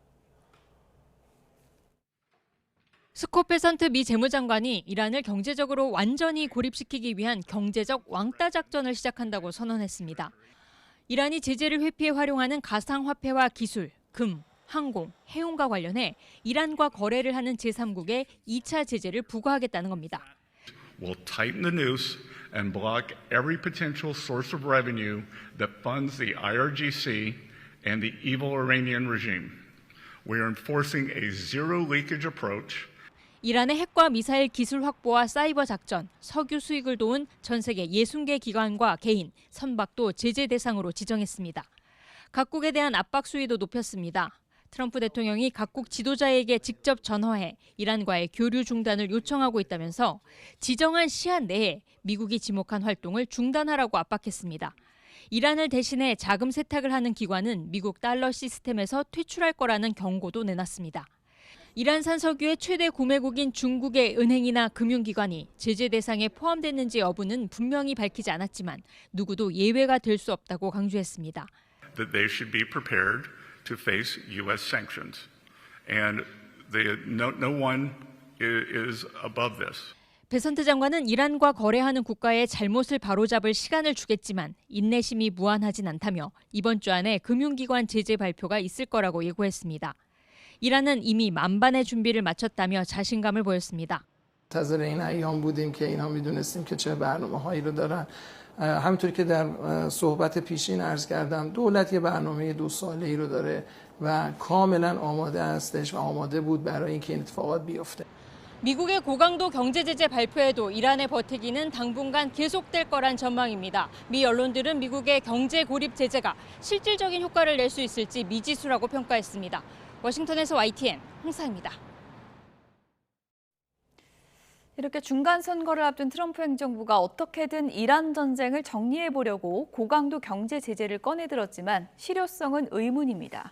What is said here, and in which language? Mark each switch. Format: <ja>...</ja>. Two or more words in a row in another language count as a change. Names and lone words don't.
<ko>스콧 베선트 미 재무장관이 이란을 경제적으로 완전히 고립시키기 위한 경제적 왕따 작전을 시작한다고 선언했습니다. 이란이 제재를 회피해 활용하는 가상화폐와 기술, 금, 항공, 해운과 관련해 이란과 거래를 하는 제3국에 2차 제재를 부과하겠다는 겁니다.</ko> <en>Will tighten the noose and block every potential source of revenue that funds the IRGC and the evil Iranian regime. We are enforcing a zero leakage approach.</en> <ko>이란의 핵과 미사일 기술 확보와 사이버 작전, 석유 수익을 도운 전 세계 60개 기관과 개인, 선박도 제재 대상으로 지정했습니다. 각국에 대한 압박 수위도 높였습니다. 트럼프 대통령이 각국 지도자에게 직접 전화해 이란과의 교류 중단을 요청하고 있다면서 지정한 시한 내에 미국이 지목한 활동을 중단하라고 압박했습니다. 이란을 대신해 자금 세탁을 하는 기관은 미국 달러 시스템에서 퇴출할 거라는 경고도 내놨습니다. 이란산 석유의 최대 구매국인 중국의 은행이나 금융기관이 제재 대상에 포함됐는지 여부는 분명히 밝히지 않았지만 누구도 예외가 될 수 없다고 강조했습니다.</ko> <en>That they should be prepared to face U.S. sanctions, and no one is above this.</en> <ko>베선트 장관은 이란과 거래하는 국가의 잘못을 바로잡을 시간을 주겠지만 인내심이 무한하진 않다며 이번 주 안에 금융기관 제재 발표가 있을 거라고 예고했습니다. 이란은 이미 만반의 준비를 마쳤다며 자신감을 보였습니다.</ko> <fa>منتظر این ایام بودیم که اینها میدونستیم که چه برنامه‌هایی رو دارن. همونطوری که در صحبت پیشین عرض کردم دولت یه برنامه 2 ساله‌ای رو داره و کاملا آماده هستش و آماده بود برای اینکه این اتفاقات بیفته.</fa> <ko>미국의 고강도 경제 제재 발표에도 이란의 버티기는 당분간 계속될 거란 전망입니다. 미 언론들은 미국의 경제 고립 제재가 실질적인 효과를 낼 수 있을지 미지수라고 평가했습니다. 워싱턴에서 YTN 홍사입니다. 이렇게 중간 선거를 앞둔 트럼프 행정부가 어떻게든 이란 전쟁을 정리해 보려고 고강도 경제 제재를 꺼내들었지만 실효성은 의문입니다.</ko>